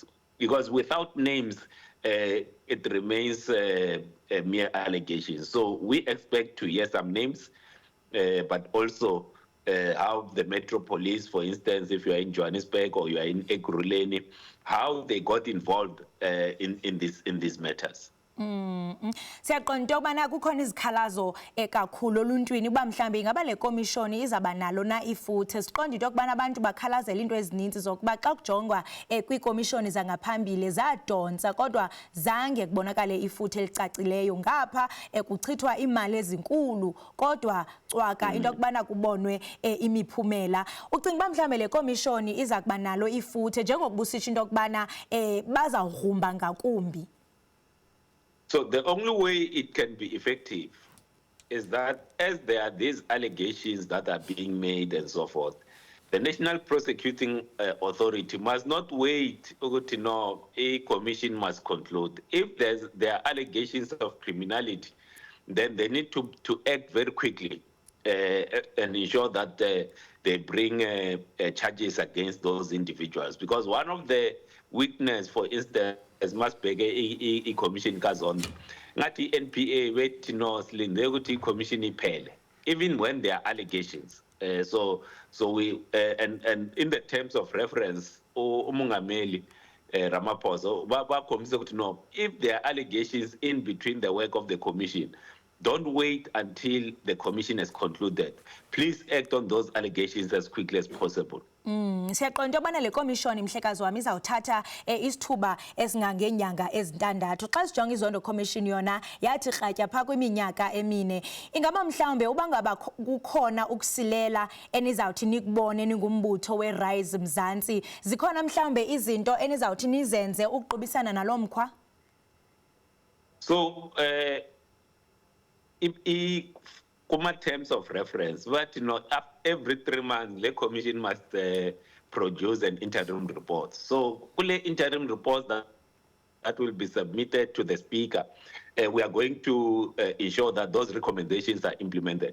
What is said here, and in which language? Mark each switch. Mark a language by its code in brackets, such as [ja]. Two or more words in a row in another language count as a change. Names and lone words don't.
[en] Because without names, it remains mere allegations. So we expect to hear some names, but also how the Metro Police, for instance, if you are in Johannesburg or you are in Ekurhuleni, how they got involved in these matters. [xh] Siyaqonda into yobana kukhona izikhalazo kakhulu oluntwini uba mhlawumbe ingaba le komishoni izaba nalo na ifuthe. Siqonda into yokubana abantu bakhalazela into ezininzi zokuba xa kujongwa kwiikomishoni zangaphambili zadonsa kodwa zange kubonakale ifuthe elicacileyo. Ngapha kuchithwa imali ezinkulu kodwa cwaka into yokubana kubonwe imiphumela. Ucinga uba mhlawumbe le komishoni iza kuba nalo ifuthe njengokuba usitsho into yokubana bazawugrumba ngakumbi? [en] So the only way it can be effective is that as there are these allegations that are being made and so forth, the National Prosecuting Authority must not wait to know a commission must conclude. If there are allegations of criminality, then they need to act very quickly and ensure that they bring charges against those individuals. Because one of the weakness, for instance, [xh] ezimasibheke i-commission kaZondo ngathi i-NPA wethi no silinde ukuthi i-commission iphele [en] even when there are allegations. So we and in the terms of reference [xh] umongameli Ramaphosa bakhombise ukuthi [en] no, if there are allegations in between the work of the commission, don't wait until the commission has concluded. Please act on those allegations as quickly as possible. [xh] Siyaqonda ubana le commission Mhlekazi wami izawuthatha isithuba esingangeenyanga ezintandathu. Xa sijonga iZondo Commission yona yathi kratya pha kwiminyaka emine. Ingaba mhlawumbe ubangaba kukhona ukusilela enizawuthi nikubone ningumbutho weRise Mzansi, zikhona mhlawumbe izinto enizawuthi nizenze ukuqubisana nalomkhwa? [en] So kuma terms of reference, but every 3 months the commission must produce an interim report. So kule interim report that will be submitted to the speaker, we are going to ensure that those recommendations are implemented.